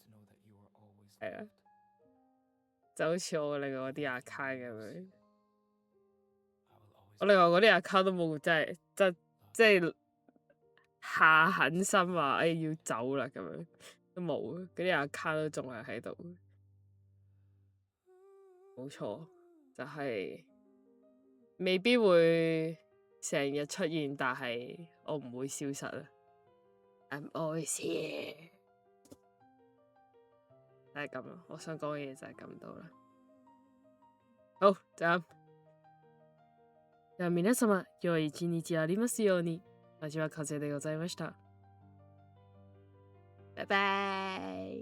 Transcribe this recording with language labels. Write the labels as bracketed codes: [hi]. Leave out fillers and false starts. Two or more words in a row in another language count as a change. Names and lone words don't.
[yue] 係啊，就好似我另外嗰啲 account 咁樣，我另外嗰啲 account 都冇即係下狠心話要走啦咁樣，都冇，嗰啲 account 都仲係喺度。冇錯，就係未必會成日出現，但係我唔會消失啦。 [en] I'm always here， [yue] 就係咁咯。我想講嘅嘢就係咁多啦。好，就咁。 [ja] では皆様、良い一日ありますように。私は風でございました。拜拜。